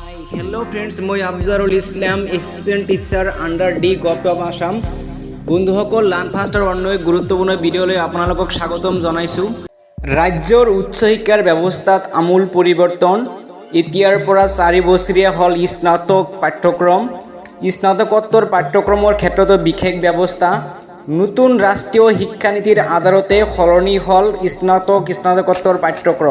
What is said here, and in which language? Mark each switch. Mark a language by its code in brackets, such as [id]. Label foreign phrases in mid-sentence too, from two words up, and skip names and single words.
[en] hello friends मैं अफजारुल इस्लाम assistant teacher under the government of Assam बंधुসকল लार्न फास्टर [as] অন্য এক গুৰুত্বপূৰ্ণ ভিডিঅ'লৈ আপোনালোকক স্বাগতম জনাইছোঁ। ৰাজ্যৰ উচ্চ শিক্ষাৰ ব্যৱস্থাত আমূল পৰিৱৰ্তন। এতিয়াৰ পৰা 4 বছৰীয়া হ'ল স্নাতক পাঠ্যক্ৰম। স্নাতকোত্তৰ পাঠ্যক্ৰমৰ ক্ষেত্ৰতো বিশেষ ব্যৱস্থা। নতুন ৰাষ্ট্ৰীয় শিক্ষানীতিৰ আধাৰতে সলনি হ'ল স্নাতকোত্তৰ পাঠ্যক্ৰম।